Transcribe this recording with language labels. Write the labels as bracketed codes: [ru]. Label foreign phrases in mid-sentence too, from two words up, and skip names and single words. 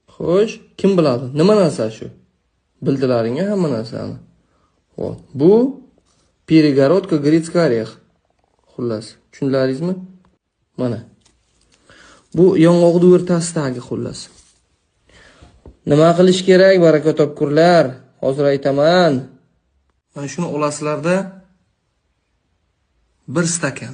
[uz] Xo'sh, kim biladi? Nima narsa shu? Bildilaringga hamma narsani. Xo'p, bu [ru] перегородка грецкий орех. [uz] Xullas, tushunlaringizmi? Mana. Bu yong'oqni o'rtasidagi xullas. Nima qilish kerak, baraka topkurlar? Hozir aytaman. Mana shuni olasizlarda 1 stakan.